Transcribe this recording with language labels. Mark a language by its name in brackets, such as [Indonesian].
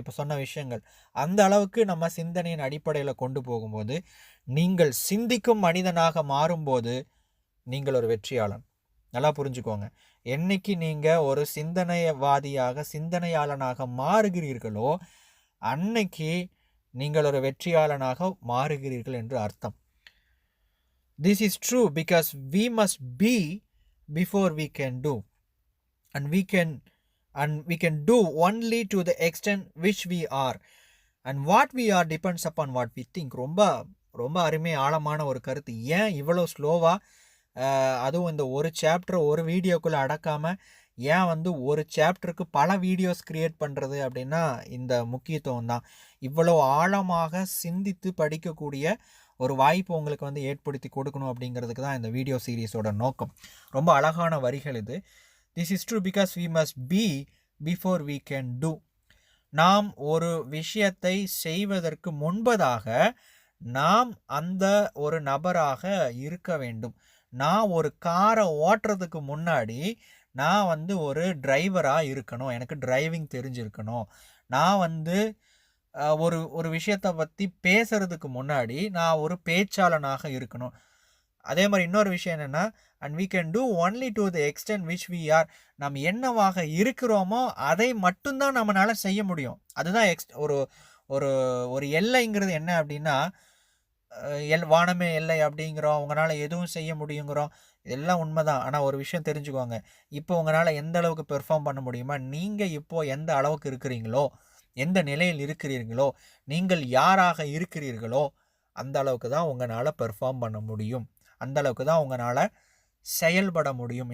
[Tamil] இப்போ சொன்ன விஷயங்கள் அந்த அளவுக்கு நம்ம சிந்தனையின் அடிப்படையில் கொண்டு போகும்போது, நீங்கள் சிந்திக்கும் மனிதனாக மாறும்போது நீங்கள் ஒரு வெற்றியாளன். நல்லா புரிஞ்சுக்கோங்க. என்னைக்கு நீங்கள் ஒரு சிந்தனைவாதியாக, சிந்தனையாளனாக மாறுகிறீர்களோ அன்னைக்கு நீங்கள் ஒரு வெற்றியாளனாக மாறுகிறீர்கள் என்று அர்த்தம். [English] This is true because we must be before we can do, and we can do only to the extent which we are, and what we are depends upon what we think. [Tamil] ரொம்ப ரொம்ப அருமை ஆழமான ஒரு கருத்து. ஏன் இவ்வளோ ஸ்லோவாக, அதுவும் இந்த ஒரு சாப்டர் ஒரு வீடியோக்குள்ளே அடக்காமல் ஏன் வந்து ஒரு சாப்டருக்கு பல வீடியோஸ் க்ரியேட் பண்ணுறது அப்படின்னா இந்த முக்கியத்துவம் தான். இவ்வளோ ஆழமாக சிந்தித்து படிக்கக்கூடிய ஒரு வாய்ப்பு உங்களுக்கு வந்து ஏற்படுத்தி கொடுக்கணும் அப்படிங்கிறதுக்கு தான் இந்த வீடியோ சீரீஸோட நோக்கம். ரொம்ப அழகான வரிகள் இது. [English] This is true because we must be before we can do. [Tamil] நாம் ஒரு விஷயத்தை செய்வதற்கு முன்பதாக நாம் அந்த ஒரு நபராக இருக்க வேண்டும். நான் ஒரு காரை ஓட்டுறதுக்கு முன்னாடி நான் வந்து ஒரு டிரைவராக இருக்கணும், எனக்கு டிரைவிங் தெரிஞ்சிருக்கணும், நான் வந்து ஒரு ஒரு விஷயத்தை பற்றி பேசுறதுக்கு முன்னாடி நான் ஒரு பேச்சாளனாக இருக்கணும். அதே மாதிரி இன்னொரு விஷயம் என்னென்னா, [English] And we can do only to the extent which we are. [Tamil] நம்ம என்னவாக இருக்கிறோமோ அதை மட்டும்தான் நம்மளால செய்ய முடியும். அதுதான் ஒரு ஒரு ஒரு எல்லைங்கிறது என்ன அப்படின்னா, வானமே எல்லை அப்படிங்கிறோம், உங்களால் எதுவும் செய்ய முடியுங்கிறோம், இதெல்லாம் உண்மைதான். ஆனால் ஒரு விஷயம் தெரிஞ்சுக்கோங்க, இப்போ உங்களால் எந்த அளவுக்கு பெர்ஃபார்ம் பண்ண முடியுமா, நீங்கள் இப்போது எந்த அளவுக்கு இருக்கிறீங்களோ, எந்த நிலையில் இருக்கிறீர்களோ, நீங்கள் யாராக இருக்கிறீர்களோ அந்த அளவுக்கு தான் உங்களால் பெர்ஃபார்ம் பண்ண முடியும், அந்த அளவுக்கு தான் உங்களால் செயல்பட முடியும்.